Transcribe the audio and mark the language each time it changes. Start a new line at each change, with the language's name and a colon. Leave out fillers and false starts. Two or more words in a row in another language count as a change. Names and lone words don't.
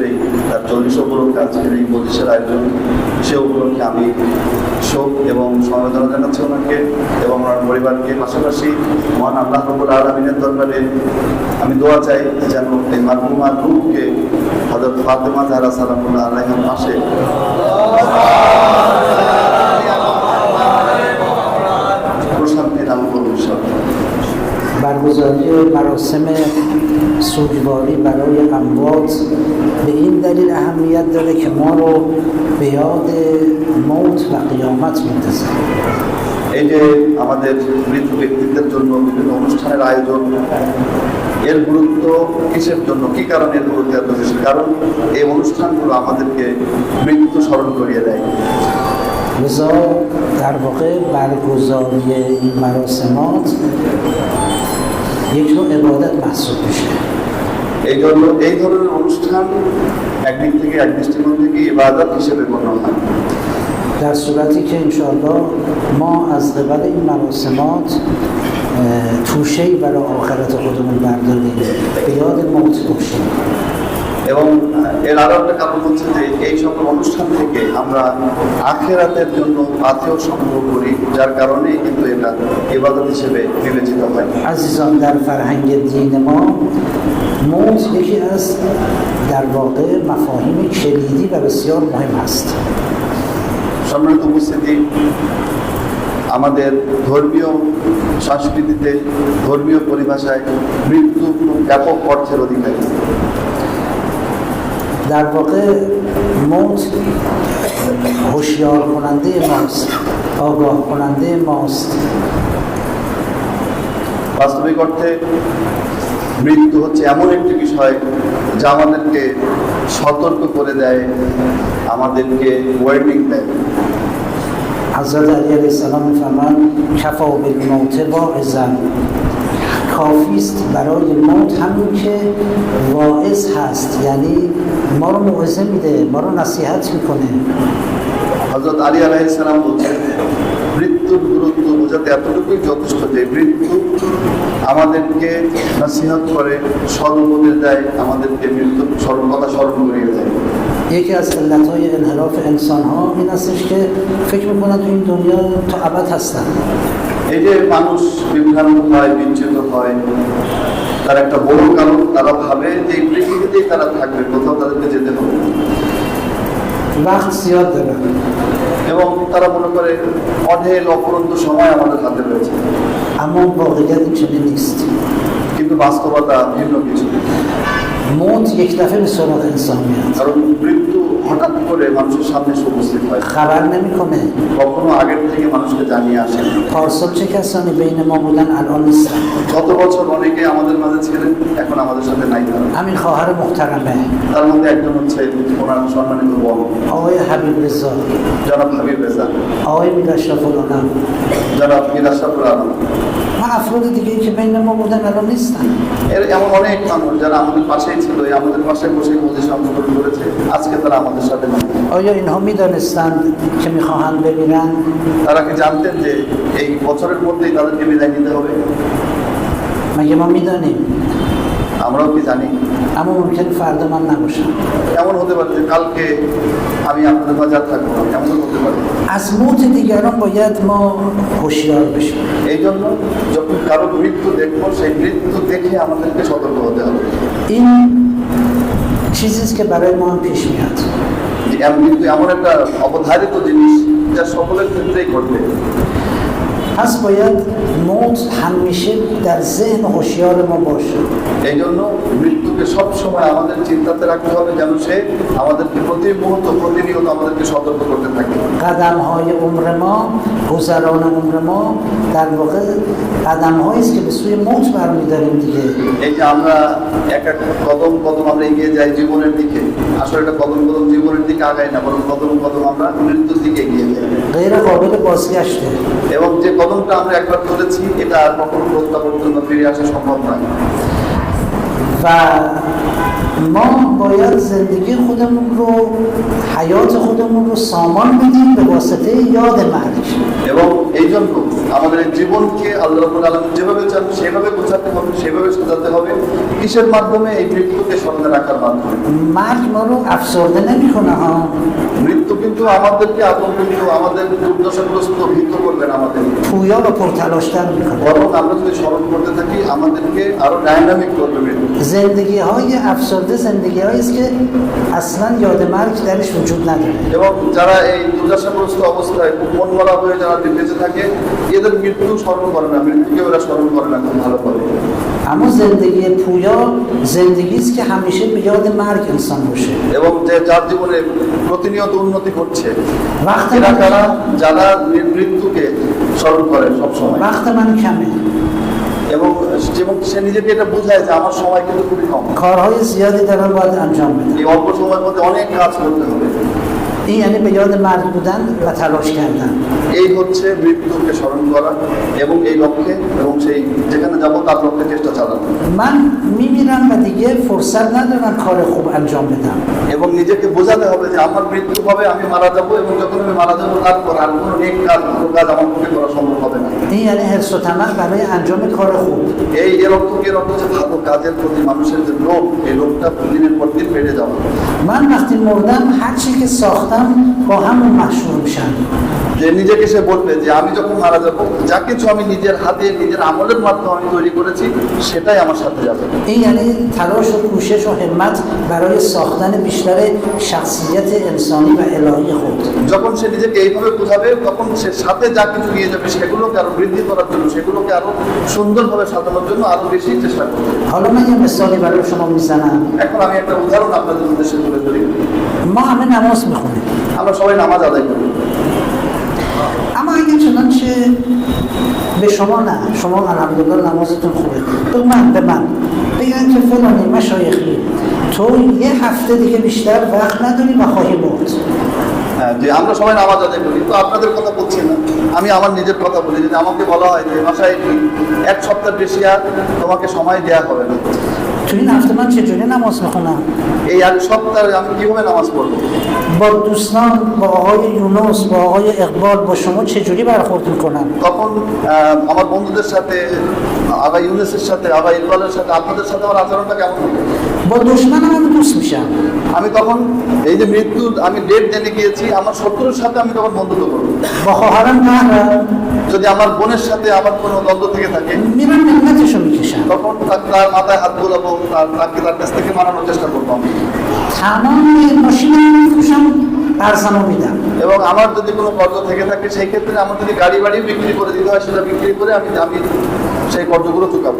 Bangla: এই তার 40 উপলক্ষে আজকের এই মজলিসের আয়োজন সে উপলক্ষে আমি শোক এবং সমবেদনা জানাচ্ছি ওনাকে এবং ওনার পরিবারকে পাশাপাশি মহান
Arabic: الله رب العالمين
Bangla: দরবারে আমি দোয়া চাই যেন এই মারহুমার রূহকে হযরত ফাতেমা জাহরা
Arabic: سلام الله عليها
Bangla: পাশে প্রশান্তি দান করুন ইনশাআল্লাহ।
Persian: برگزاری مراسم سوگواری برای اموات به این دلیل اهمیت داره که ما رو به یاد موت و قیامت میندازه.
Bangla: এই যে আমাদের মৃত ব্যক্তিদের জন্য বিভিন্ন অনুষ্ঠানের আয়োজন এর গুরুত্ব কিসের জন্য, কি কারণে এর গুরুত্ব এত বেশি? কারণ এই অনুষ্ঠানগুলো আমাদেরকে মৃত্যু স্মরণ করিয়ে দেয়।
Persian: لذا در واقع برگزاری این مراسمات یک نوع عبادت محسوب میشه.
Bangla: এই জন্য এই ধরনের অনুষ্ঠান একদিক থেকে এক দৃষ্টিকোণ থেকে ইবাদত হিসেবে গণ্য হয়।
Persian: در صورتی که انشاءالله ما از قبل این مراسمات توشه‌ای برای آخرت خودمون برداریم، به یاد موت باشیم.
Bangla: এবং এর আরো একটা কারণ হচ্ছে যে এই সকল অনুষ্ঠান থেকে আমরা আখিরাতের জন্য পাথেয় সংগ্রহ করি, যার কারণে কিন্তু এটা ইবাদত হিসেবে বিবেচিত হয়।
Persian: عزیزان در فرهنگ دین ما موت یکی از در واقع مفاهیم کلیدی و بسیار مهم است.
Bangla: সম্মানিত উপস্থিতি, আমাদের ধর্মীয় সংস্কৃতিতে, ধর্মীয় পরিভাষায় মৃত্যু ব্যাপক অর্থের অধিকারী।
Persian: در واقع موت هوشیار کننده ماست، آگاه کننده ماست.
Bangla: বাস্তবিক অর্থে মৃত্যু হচ্ছে এমন একটি বিষয় যা আমাদেরকে সতর্ক করে দেয়, আমাদেরকে ওয়ার্নিং দেয়।
Persian: حضرت علی
Arabic: علیه السلام
Persian: می‌فرمایند
Arabic: کفا بالموت واعظا،
Persian: کافی است برای موت همین که واعظ هست، یعنی ما رو موعظه میده، ما رو نصیحت میکنه.
Bangla: হযরত আলী
Arabic: عليه السلام
Bangla: বলছেন মৃত্যুর গুরুত্ব বোঝাতে এতটুকুই যথেষ্ট যে মৃত্যু আমাদেরকে নসিহত করে, সদুপদেশ দেয়, আমাদেরকে মৃত্যুর কথা স্মরণ করিয়ে দেয়।
Persian: یکی از علتهای انحراف انسان‌ها این استش که فکر میکنن تو این دنیا تا ابد هستن.
Bangla: এই যে মানুষ বিভ্রান্ত হয়, বিচ্যুত হয়, তার একটা বড় কারণ তারা ভাবে যে এই পৃথিবীতেই তারা থাকবে, কোথাও তাদেরকে যেতে হবে না।
Persian: وقت زیاد دارن.
Bangla: এবং তারা মনে করে অঢেল অপরন্ত সময় আমাদের হাতে রয়েছে,
Persian: اما واقعیت این چنین نیست.
Bangla: কিন্তু বাস্তবতা ভিন্ন কিছু।
Persian: موت یک دفعه به سراغ انسان میاد،
Bangla: কারণ মৃত্যু হঠাৎ করে মানুষের সামনে এসে উপস্থিত হয়,
Persian: خبر نمیکنه.
Bangla: কখনো আগের থেকে মানুষকে জানিয়ে আসে।
Persian: پارسال چه کسانی بین ما بودن الان نیستن.
Bangla: গত বছর অনেকে আমাদের মাঝে ছিলেন, এখন আমাদের সাথে নাই তারা।
Persian: همین خواهر محترمه
Bangla: তার مধ্যে একজন হচ্ছে ওনার সম্মানিত বোন
Persian: آقای حبیب رضا،
Bangla: জনাব হাবিব রেজা,
Persian: آقای میر اشرف العالم
Bangla: জনাব মীর আশরাফুল আলম।
Persian: و افراد دیگه که بین ما بودن الان نیستن.
Bangla: এর এমন অনেক মানুষ যারা আমাদের পাশেই ছিল, আমাদের পাশে বসে মজলিস অংশগ্রহণ করেছে, আজকে তারা আমাদের সাথে নাই।
Persian: آیا اینها میدانستند که میخواهند بمیرن؟
Bangla: তারা কি জানতেন যে এই বছরের মধ্যেই তাদেরকে বিদায় নিতে হবে?
Persian: مگه ما میدانیم؟
Bangla: আমরাও কি জানি?
Persian: اما ممکن فردا من نباشم.
Bangla: এমন হতে পারে যে কালকে আমি আপনাদের মাঝে আর থাকবো না, এমন হতে পারে।
Persian: از موت دیگران باید ما هوشیار بشیم.
Bangla: এই জন্য যখন কারো মৃত্যু দেখবো, সেই মৃত্যু দেখে আমাদেরকে সতর্ক হতে হবে।
Persian: این چیزی است که برای ما هم پیش میاد.
Bangla: যে মৃত্যু এমন একটা অবধারিত জিনিস যা সকলের ক্ষেত্রেই ঘটবে।
Persian: پس باید موت همیشه در ذهن هوشیار ما باشه.
Bangla: এই জন্য মৃত্যুকে সব সময় আমাদের চিন্তাতে রাখতে হবে, যেন সে আমাদেরকে প্রতি মুহূর্ত প্রতিনিয়ত আমাদেরকে সতর্ক করতে থাকে।
Persian: قدم های عمر ما، گذران عمر ما در واقع قدم هایی است که به سوی موت برمی‌داریم دیگه.
Bangla: এই যে আমরা এক এক কদম কদম আমরা এগিয়ে যাই জীবনের দিকে, আসলে এটা কদম কদম জীবনের দিকে আগাই না, বরং কদম কদম আমরা মৃত্যুর দিকে এগিয়ে যাই।
Persian: غیر قابل بازگشته.
Bangla: এবং যে কদমটা আমরা একবার তুলেছি, এটা আর কখনো প্রত্যাবর্তন বা ফিরে আসা সম্ভব নয়।
Persian: و ما باید زندگی خودمون رو، حیات خودمون رو سامان بدیم به واسطه یاد مرگ.
Bangla: এবং এই জন্য আমাদের এই জীবনকে
Arabic: الله رب العالمين
Bangla: যেভাবে চান সেভাবে গোছাতে হবে, সেভাবে সাজাতে হবে। কিসের মাধ্যমে? এই মৃত্যুকে স্মরণে রাখার মাধ্যমে।
Persian: مرگ ما رو افسرده نمی‌کنه ها.
Bangla: মৃত্যু কিন্তু আমাদেরকে আতঙ্কিত, আমাদের দুর্দশাগ্রস্ত, ভীত করবেন আমাদের,
Persian: پویا و پرتلاش‌تر می‌کنه.
Bangla: বরং আমরা যদি স্মরণ করতে থাকি আমাদেরকে আরো ডাইনামিক করবে মৃত্যু।
Persian: زندگی های افسرده زندگی هایی است که اصلا یاد مرگ درش وجود نداره.
Bangla: এবং যারা এই দুর্দশাগ্রস্ত অবস্থায় মন মরা হয়ে যারা বেঁচে থাকে, এদের মৃত্যু স্মরণ করে না, মৃত্যুকে ওরা স্মরণ করে না খুব ভালো করে।
Persian: اما زندگی پویا زندگی است که همیشه به یاد مرگ انسان باشه.
Bangla: এবং যে যার জীবনে প্রতিনিয়ত উন্নতি করছে,
Persian: وقت
Bangla: এরা
Persian: من
Bangla: যারা যারা মৃত্যুকে স্মরণ করে সবসময়।
Persian: وقت من کمه.
Bangla: এবং সে নিজেকে এটা বোঝায় যে আমার সময় কিন্তু খুবই কম,
Persian: کارهای زیادی دارم باید انجام بدم.
Bangla: এই অল্প সময়ের মধ্যে অনেক কাজ করতে হবে।
Persian: این یعنی به یاد مرگ بودن و تلاش کردن.
Bangla: এই হচ্ছে মৃত্যুকে স্মরণ করা এবং এই লক্ষ্যে এবং সেই যেখানে যাবো তার লক্ষ্যে চেষ্টা চালানো।
Persian: من میمیرم و دیگه فرصت ندارم کار خوب انجام بدم.
Bangla: এবং নিজেকে বোঝাতে হবে যে আমার মৃত্যু হবে, আমি মারা যাবো, এবং যখন আমি মারা যাবো তারপর আর কোনো নেক কাজ, ভালো কাজ আমার পক্ষে করা সম্ভব হবে না।
Persian: این یعنی حرص و طمع برای انجام کار خوب.
Bangla: এর অর্থ যে ভালো কাজের প্রতি মানুষের যে লোভ, এই লোভটা দিনের পর দিন বেড়ে যাবে।
Persian: من وقتی مردم هر چی که ساختم با همون محشور میشم.
Bangla: যে নিজেকে سه বলবে যে আমি যখন মারা যাব যা কিছু আমি নিজের হাতে নিজের আমলের মাধ্যমে আমি তৈরি করেছি সেটাই আমার সাথে যাবে।
Persian: این یعنی تلاش و کوشش و همت برای ساختن بیشتر شخصیت انسانی و الهی خود.
Bangla: যখন সে নিজেকে এইভাবে বোঝাবে তখন সে সাথে যা কিছু নিয়ে যাবে সেগুলোকে আরো বৃদ্ধি করার জন্য, সেগুলোকে আরো সুন্দরভাবে সাজানোর জন্য আরো বেশি চেষ্টা করবে।
Persian: حالا من یه مثالی برای شما میزنم.
Bangla: এখন আমি একটা উদাহরণ আপনাদের উদ্দেশ্যে তুলে ধরি।
Persian: ما همه نماز میخونیم،
Bangla: আমরা সবাই নামাজ আদায় করি,
Persian: اما اگه چنانچه به شما نه، شما الحمدلله نمازتون خوبه، تو به من بگن که فلانی مشایخی تو یه هفته دیگه بیشتر وقت نداری و خواهی مرد.
Bangla: হ্যাঁ, যে আমরা সবাই নামাজ আদায় করি, তো আপনাদের কথা বলছি না, আমি আমার নিজের কথা বলি। যদি আমাকে বলা হয় যে বাসায় এক সপ্তাহ বেশি আর তোমাকে সময় দেওয়া হবে না,
Persian: تو این هفته من چجوری نماز میخونم؟
Bangla: এই এক সপ্তাহে আমি কিভাবে নামাজ পড়বো?
Persian: با دوستان، با آقای یونس، با آقای اقبال، با شما چجوری برخورد میکنم؟
Bangla: তখন আমার বন্ধুদের সাথে, আগা ইউনেসের সাথে, আগা ইকবালের সাথে, আপনাদের সাথে আমার আচরণটা কেমন হবে?
Persian: با دشمنم هم دوست میشم.
Bangla: আমি তখন এই যে মৃত্যুর আমি ডেট জেনে গিয়েছি, আমার শত্রুর সাথে আমি তখন বন্ধুত্ব করবো।
Persian: با خواهرم قهرم
Bangla: যদি আমার বোনের সাথে আমার কোনো দ্বন্দ্ব থেকে থাকে
Persian: میرم منتشو میکشم.
Bangla: তখন তার মাথায় হাত বোলাবো, তাকে তার কাছ থেকে মারানোর চেষ্টা করবো আমি।
Persian: تمام ماشینم میفروشم، ارزمو میدم.
Bangla: এবং আমার যদি কোনো কর্জ থেকে থাকে সেই ক্ষেত্রে আমার যদি গাড়ি বাড়ি বিক্রি করে দিতে হয় সেটা বিক্রি করে আমি সেই কর্জগুলো চুকাবো।